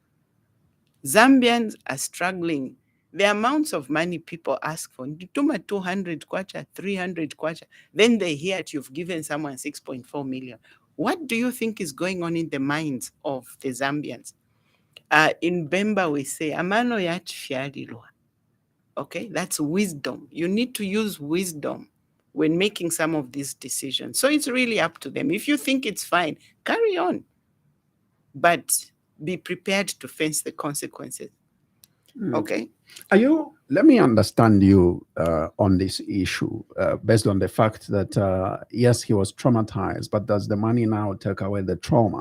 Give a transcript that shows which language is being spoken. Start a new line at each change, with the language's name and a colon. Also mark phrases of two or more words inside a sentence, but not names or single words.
English: Zambians are struggling. The amounts of money people ask for, 200 kwacha, 300 kwacha, then they hear it, you've given someone 6.4 million. What do you think is going on in the minds of the Zambians? In Bemba, we say,
Bemba: amano yachfiarilwa.
English: Okay, that's wisdom. You need to use wisdom when making some of these decisions. So it's really up to them. If you think it's fine, carry on. But be prepared to face the consequences. Okay. Let me understand you on this issue based on the fact that, yes, he was traumatized, but does the money now take away the trauma?